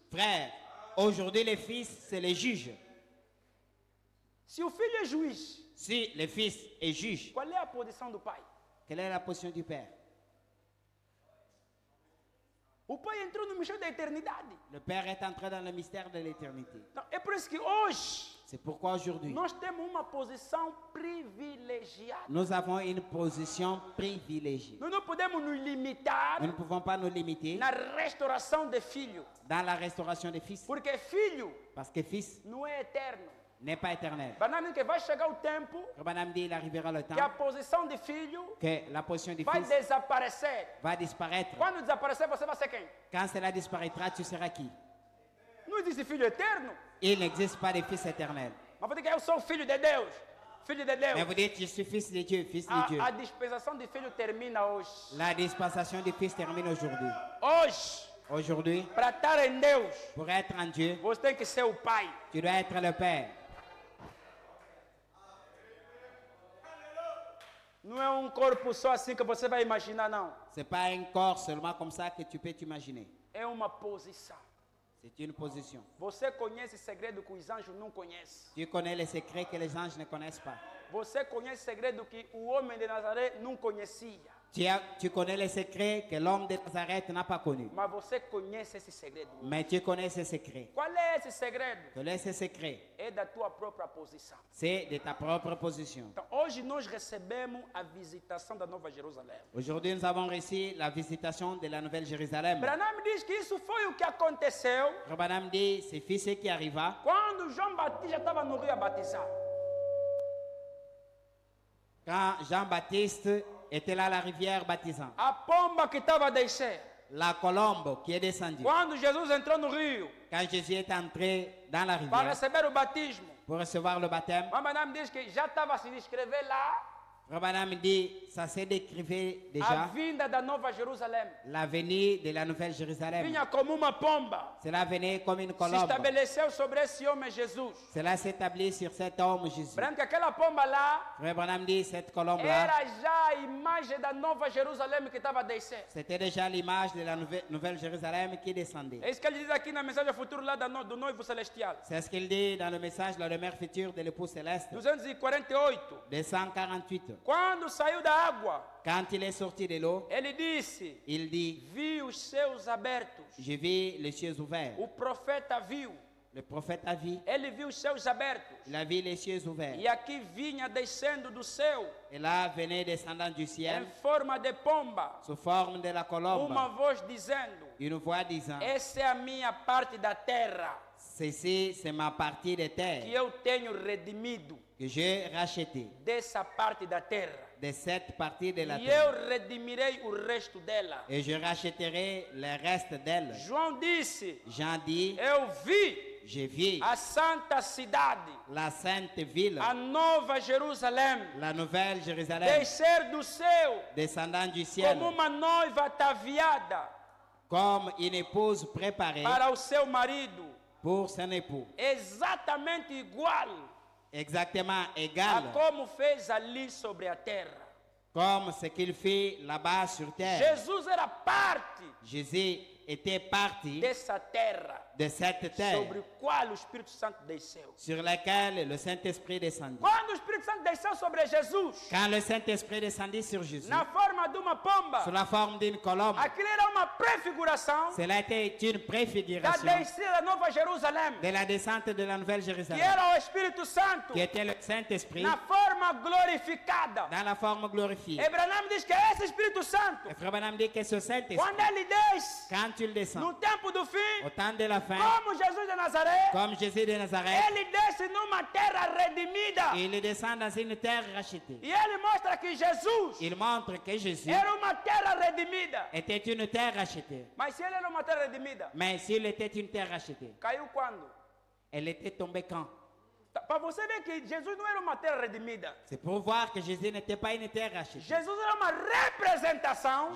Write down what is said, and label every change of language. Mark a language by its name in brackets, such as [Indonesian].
[French] Frère, aujourd'hui, le Fils, c'est le juge. [Portuguese] Se o filho é juiz, [French] Si le Fils est juge, [Portuguese] qual é a posição do pai? [French] quelle est la position du Père? [Portuguese] O pai entrou no mistério da eternidade. [French] Le Père est entré dans le mystère de l'éternité. [Portuguese] Então, é por isso que hoje [French] C'est pourquoi aujourd'hui, [Portuguese] nós temos uma posição privilegiada. [French] nous avons une position privilégiée. [Portuguese] Nós não podemos nos limitar [French] Nous ne pouvons pas nous limiter [Portuguese] na restauração de filho, [French] dans la restauration des fils, [Portuguese] porque filho [French] parce que Fils [Portuguese] não é eterno. [French] n'est pas éternel. [Portuguese] Banana diz que vai chegar o tempo [French] Rabbanam dit il arrivera le temps [Portuguese] que a posição de filho [French] que la position du [Portuguese] vai [French] Fils [Portuguese] desaparecer. [French] va disparaître. [Portuguese] Quando desaparecer, você vai ser quem? [French] Quand cela disparaîtra, tu seras qui? [Portuguese] Não existe filho eterno. [French] Il n'existe pas de Fils éternel. [Portuguese] Mas você diz que eu sou filho de Deus. Filho de Deus. [French] Mais vous dites, je suis Fils de Dieu, Fils de Dieu. [Portuguese] A dispensação de filho termina hoje. [French] La dispensation du Fils termine aujourd'hui. [Portuguese] Hoje, [French] Aujourd'hui, [Portuguese] para estar em Deus, [French] pour être en Dieu, [Portuguese] você tem que ser o pai. [French] tu dois être le Père. [Portuguese] Não é corpo só assim que você vai imaginar, não. [French] Ce n'est pas un corps seulement comme ça que tu peux t'imaginer. [Portuguese] É uma posição. [French] C'est une position. [Portuguese] Você conhece segredo que os anjos não conhecem. [French] Tu connais les secrets que les anges ne connaissent pas. [Portuguese] Você conhece segredo que o homem de Nazaré não conhecia. [French] Tu connais les secrets que l'homme de Nazareth n'a pas connus. [Portuguese] Mas você conhece esse segredo. [French] Mais tu connais ces secrets. [Portuguese] Qual é esse segredo? [French] Quel est ce secret? [Portuguese] É da tua própria posição. [French] C'est de ta propre position. [Portuguese] Então, hoje nós recebemos a visitação da Nova Jerusalém. [French] Aujourd'hui, nous avons reçu la visitation de la Nouvelle Jérusalem. [Portuguese] Branham diz que isso foi o que aconteceu [French] Rabbanam dit, c'est fils qui arriva [Portuguese] quando João Batista estava no rio a batizar. [French] quand Jean-Baptiste était là à la rivière baptisant. [Portuguese] A pomba que estava a descer. [French] La colombe qui est descendue. [Portuguese] Quando Jesus entrou no rio [French] Quand Jésus est entré dans la rivière [Portuguese] receber o batismo, [French] pour recevoir le baptême, [Portuguese] Branham diz que já estava a se descrever lá [French] Rabbanam dit, ça s'est décrivé [Portuguese] a [French] déjà, [Portuguese] vinda da Nova Jerusalém. [French] la venue de la Nouvelle Jérusalem. [Portuguese] Vinha como uma pomba. [French] Cela venait comme une [Portuguese] Se [French] colombe. [Portuguese] estabeleceu sobre esse homem Jesus. [French] Cela s'établit sur cet homme Jésus. [Portuguese] Branco, aquela pomba lá [French] Frère Branham dit, cette colombe-là, [Portuguese] era já a imagem da Nova Jerusalém que estava a descer. [French] c'était déjà l'image de la Nouvelle Jérusalem qui descendait. [Portuguese] É isso que ele diz aqui na mensagem futuro lá do noivo celestial. [French] C'est ce qu'il dit dans le message, la demeure future de l'époux céleste, [Portuguese] 248. [French] 248. [Portuguese] Quando saiu da água, [French] Quand il est sorti de l'eau, [Portuguese] ele disse: [French] il dit, [Portuguese] vi os céus abertos. [French] je vis les cieux ouverts. [Portuguese] O profeta viu. [French] Le prophète a vu, [Portuguese] Ele viu os céus abertos. [French] il a vu les cieux ouverts. [Portuguese] E aqui vinha descendo do céu, [French] Et là venait descendant du ciel, [Portuguese] em forma de pomba, [French] sous forme de la colombe, [Portuguese] uma voz dizendo: [French] une voix disant, [Portuguese] essa é a minha parte da terra, [French] ceci c'est ma partie de [Portuguese] que [French] terre [Portuguese] eu tenho redimido [French] que j'ai rachetée, [Portuguese] dessa parte da terra. [French] de cette partie de la [Portuguese] E [French] terre. [Portuguese] eu redimirei o resto dela. [French] Et je rachèterai le reste d'elle. [Portuguese] João disse: [French] Jean dit, [Portuguese] eu vi [French] je vis [Portuguese] a santa cidade, [French] la sainte ville, [Portuguese] a nova Jerusalém, [French] la nouvelle Jérusalem, [Portuguese] descer do céu [French] descendant du ciel, [Portuguese] como uma noiva ataviada [French] comme une épouse préparée [Portuguese] para o seu marido, [French] pour son époux. [Portuguese] exatamente igual [French] Exactement [Portuguese] a [French] égal [Portuguese] como fez ali sobre a terra. [French] comme ce qu'il fait là-bas sur terre. [Portuguese] Jesus era parte [French] Jésus était parti [Portuguese] dessa terra [French] de cette terre [Portuguese] sobre o qual o Espírito Santo desceu. [French] sur laquelle le Saint-Esprit descendit. [Portuguese] Quando o Espírito Santo desceu sobre Jesus, [French] Quand le Saint-Esprit descendit sur Jésus, [Portuguese] na forma de uma pomba, [French] sous la forme d'une colombe, [Portuguese] aquilo era uma prefiguração [French] cela était une [Portuguese] da [French] préfiguration [Portuguese] descida da Nova Jerusalém, [French] de la descente de la Nouvelle [Portuguese] que [French] Jérusalem, [Portuguese] era o Espírito Santo [French] qui était le Saint-Esprit [Portuguese] na forma glorificada. [French] dans la forme glorifiée. [Portuguese] Abraão diz que esse Espírito Santo, [French] Et Frère Branham dit que ce Saint-Esprit, [Portuguese] quando ele desce [French] quand il descend, [Portuguese] no tempo do fim, [French] au temps de la fin, [Portuguese] como Jesus de Nazaré, [French] comme Jésus de Nazareth, [Portuguese] ele desce numa terra redimida. [French] il descend dans une terre rachetée. [Portuguese] E ele mostra que Jesus [French] Il montre que Jésus [Portuguese] era uma terra redimida. [French] était une terre rachetée. [Portuguese] Mas se ele era uma terra redimida, [French] Mais s'il était une terre rachetée, [Portuguese] caiu quando? [French] elle était tombée quand? [Portuguese] Para você ver que Jesus não era uma terra redimida. [French] C'est pour voir que Jésus n'était pas une terre rachetée. [Portuguese] Jesus era uma representação